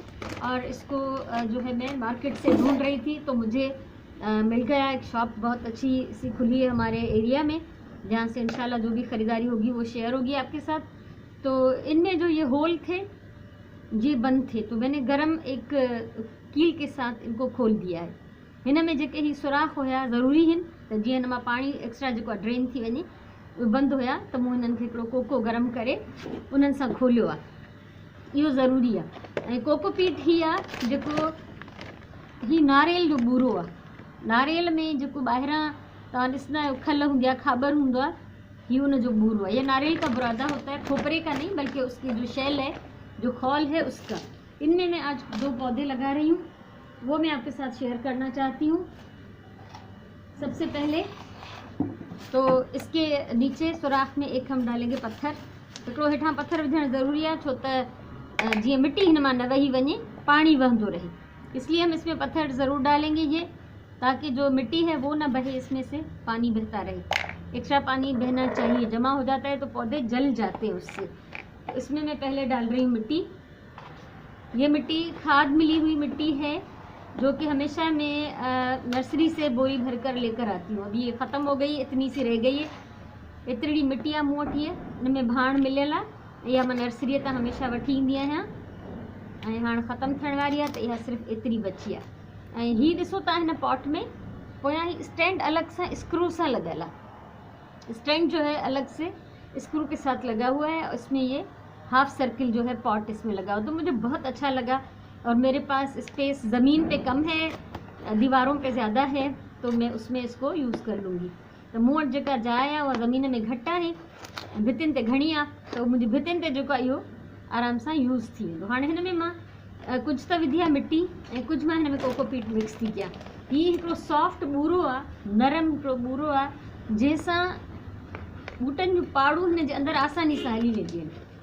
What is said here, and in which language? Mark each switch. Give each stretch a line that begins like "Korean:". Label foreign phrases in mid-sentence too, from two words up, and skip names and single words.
Urdu: اور اس کو جو ہے میں مارکیٹ سے ڈھونڈ رہی تھی تو مجھے مل گیا. ایک شاپ بہت اچھی سی کھلی ہے ہمارے ایریا میں، جہاں سے انشاءاللہ جو بھی خریداری ہوگی وہ شیئر ہوگی آپ کے ساتھ. تو ان میں جو یہ ہول تھے یہ بند تھے، تو میں نے گرم ایک کیل کے ساتھ ان کو کھول دیا ہے.
Sindhi: हिन में जेके ही सुराख हुआ ज़रूरी आहिनि त जीअं हिन मां पाणी एक्स्ट्रा जेको आहे ड्रेन थी वञे, उहे बंदि हुया त मूं हिननि खे हिकिड़ो कोको गरम करे उन्हनि सां खोलियो आहे। इहो ज़रूरी आहे। ऐं कोकोपीट ही आहे जेको ही नारियल जो बूरो आहे। नारियल में जेको ॿाहिरां तव्हां ॾिसंदा आहियो खल हूंदी आहे, खाबर हूंदो आहे, ही उन जो बूरो है।
Urdu: یہ ناریل کا برادہ ہوتا ہے، کھوپرے کا نہیں بلکہ اس کی جو شیل ہے، جو خول ہے اس کا. ان میں میں آج دو پودے لگا رہی ہوں، وہ میں آپ کے ساتھ شیئر کرنا چاہتی ہوں. سب سے پہلے تو اس کے نیچے سوراخ میں ایک ہم ڈالیں گے پتھر.
Sindhi: हिकिड़ो हेठां पत्थर विझणु ज़रूरी आहे छो त जीअं मिट्टी हिन मां न वही वञे, पानी वहंदो रहे,
Urdu: اس لیے ہم اس میں پتھر ضرور ڈالیں گے یہ، تاکہ جو مٹی ہے وہ نہ بہے، اس میں سے پانی بہتا رہے. ایکسٹرا پانی بہنا چاہیے، جمع ہو جاتا ہے تو پودے جل جاتے ہیں اس سے. اس میں میں پہلے ڈال رہی ہوں مٹی۔ یہ مٹی کھاد ملی ہوئی مٹی ہے جو کہ ہمیشہ میں نرسری سے بوری بھر کر لے کر آتی ہوں. ابھی یہ ختم ہو گئی، اتنی سی رہ گئی ہے.
Sindhi: एतिरी मिट्टी आहे मूं वटि, इनमें भाण मिलियल आहे, इहा मां नर्सरीअ तां हमेशा वठी ईंदी आहियां ऐं हाणे ख़त्म थियण वारी आहे, त इहा सिर्फ़ु एतिरी बची आहे। ऐं हीअ ॾिसो तव्हां हिन पॉट में पोयां ही स्टैंड अलग से स्क्रू से लॻियल है।
Urdu: اسٹینڈ جو ہے الگ سے اسکرو کے ساتھ لگا ہوا ہے. اس میں یہ
English: half circle
Urdu: جو ہے پاٹ اس میں لگا ہوا، تو مجھے بہت اچھا لگا. اور میرے پاس اسپیس زمین پہ کم ہے، دیواروں پہ زیادہ ہے، تو میں اس میں اس کو یوز کر لوں گی.
Sindhi: तो मूं वटि जेका जाइ आहे उहा ज़मीन में घटि आहे, भितियुनि ते घणी आहे, त मुंहिंजी भितियुनि ते जेको आहे इहो आराम सां यूज़ थी वेंदो। हाणे हिन में मां कुझु त विधी आहे मिट्टी ऐं कुझु मां हिन में कोकोपीट मिक्स थी कयां। हीअ हिकिड़ो सॉफ्ट बूरो आहे, नरम हिकिड़ो बूरो आहे, जंहिंसां बूटनि जूं पाड़ूं हिन जे अंदरि आसानी सां हली वेंदियूं आहिनि।